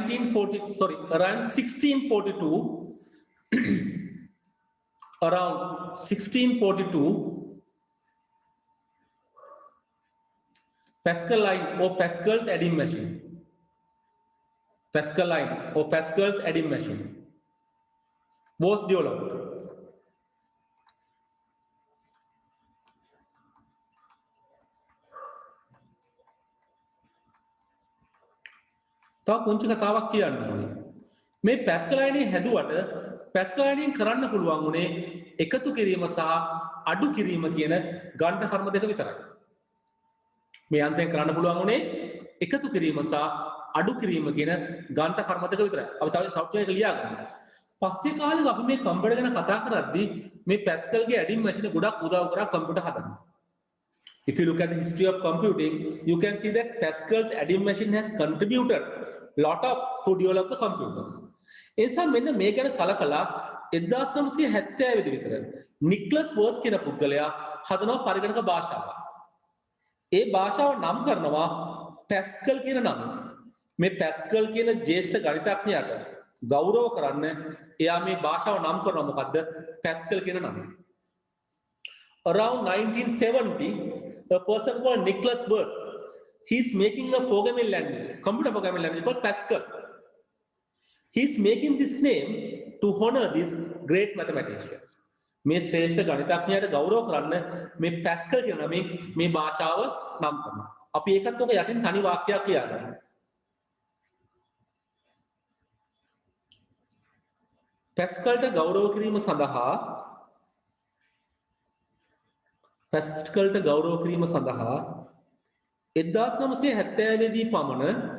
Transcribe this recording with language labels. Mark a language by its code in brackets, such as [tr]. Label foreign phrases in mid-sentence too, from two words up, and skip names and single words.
[en] 1642 around 1642 Pascal line or Pascal's adding machine was developed. [si] තව පුංචි කතාවක් කියන්න ඕනේ. මේ පැස්කල් අයනය හැදුවට පැස්කල් අයනයෙන් කරන්න පුළුවන් උනේ එකතු කිරීම සහ අඩු කිරීම කියන ගණ්ඨ කර්ම දෙක විතරයි. මේ යන්ත්‍රයෙන් කරන්න පුළුවන් උනේ එකතු කිරීම සහ අඩු කිරීම කියන ගණ්ඨ කර්ම දෙක විතරයි. අපි තව එක ලියා ගමු. පස්සේ කාලෙක අපි මේ කම්පියුටර් ගැන කතා කරද්දී මේ පැස්කල්ගේ [en] adding machine [si] ගොඩක් උදව් කරා කම්පියුටර් හදන්න. [en] If you look at the history of computing, you can see that Pascal's adding machine has contributed lot of to develop the computers. [si] එනිසා මෙන්න මේ ගැන සලකලා 1970 විතර නික්ලස් වර්ත් කියන පුද්ගලයා හදනවා පරිගණක භාෂාවක්. ඒ භාෂාව නම් කරනවා පැස්කල් කියන නම. මේ පැස්කල් කියන ජ්‍යෙෂ්ඨ ගණිතඥයාට ගෞරව කරන්න එයා මේ භාෂාව නම් කරනවා මොකද්ද? පැස්කල් කියන නම. [en] Around 1970, a person called Nicholas Wirth, he's making a programming language, computer programming language called Pascal. He's making this name to honor this great mathematician. [si] මේ ශ්‍රේෂ්ඨ ගණිතඥයාට ගෞරව කරන්න මේ පැස්කල් කියන නමෙන් මේ භාෂාව නම් කරනවා. අපි ඒකත් ඔක යටින් තනි වාක්‍යයක් ලියාගන්න. පැස්කල්ට ගෞරව කිරීම සඳහා පැස්කල්ට ගෞරව කිරීම සඳහා 1970 දී පමණ